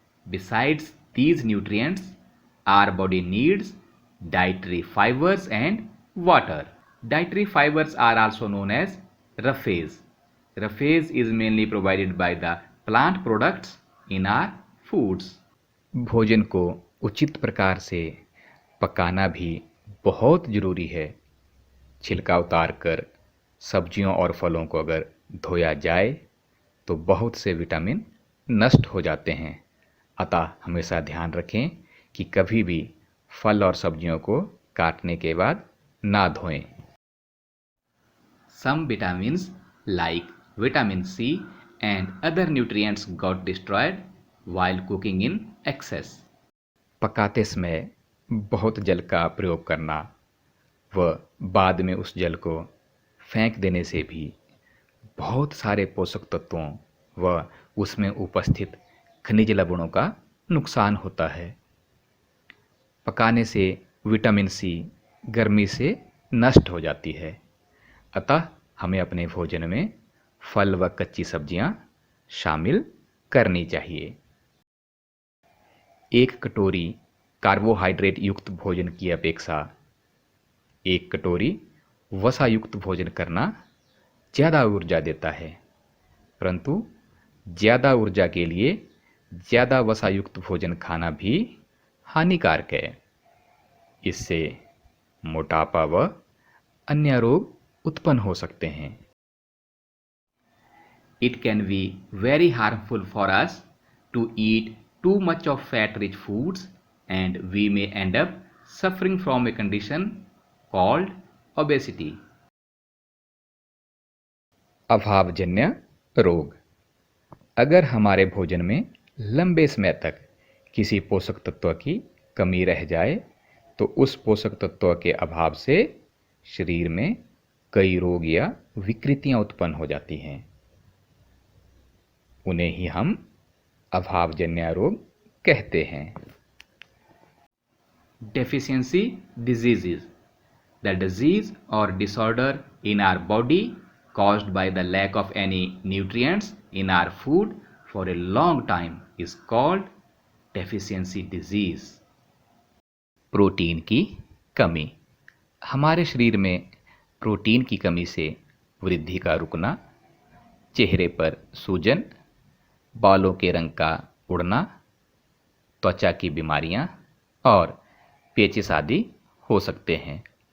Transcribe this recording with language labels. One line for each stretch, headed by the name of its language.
English: Besides these nutrients, our body needs dietary fibers and water. Dietary fibers are also known as roughage. Roughage is mainly provided by the plant products in our foods.
Hindi: भोजन को उचित प्रकार से पकाना भी बहुत ज़रूरी है। छिलका उतार कर सब्जियों और फलों को अगर धोया जाए तो बहुत से विटामिन नष्ट हो जाते हैं। अतः हमेशा ध्यान रखें कि कभी भी फल और सब्जियों को काटने के बाद ना धोएं।
English: Some vitamins like vitamin C and other nutrients got destroyed while cooking in excess.
Hindi: पकाते समय बहुत जल का प्रयोग करना व बाद में उस जल को फेंक देने से भी बहुत सारे पोषक तत्वों व उसमें उपस्थित खनिज लवणों का नुकसान होता है। पकाने से विटामिन सी गर्मी से नष्ट हो जाती है। अतः हमें अपने भोजन में फल व कच्ची सब्जियां शामिल करनी चाहिए। 1 कटोरी कार्बोहाइड्रेट युक्त भोजन की अपेक्षा 1 कटोरी वसा युक्त भोजन करना ज़्यादा ऊर्जा देता है, परंतु ज़्यादा ऊर्जा के लिए ज़्यादा वसा युक्त भोजन खाना भी हानिकारक है। इससे मोटापा व अन्य रोग उत्पन्न हो सकते हैं।
English: It can be very harmful for us to eat too much of fat-rich foods and we may end up suffering from a condition called obesity.
Hindi: अभावजन्य रोग। अगर हमारे भोजन में लंबे समय तक किसी पोषक तत्व की कमी रह जाए तो उस पोषक तत्व के अभाव से शरीर में कई रोग या विकृतियां उत्पन्न हो जाती हैं। उन्हें ही हम अभावजन्य रोग कहते हैं।
English: Deficiency diseases, the disease or disorder in our body caused by the lack of any nutrients in our food for a long time is called deficiency disease.
Hindi: Protein की कमी। हमारे शरीर में प्रोटीन की कमी से वृद्धि का रुकना, चेहरे पर सूजन, बालों के रंग का उड़ना, त्वचा की बीमारियां और पेचिश आदि हो सकते हैं।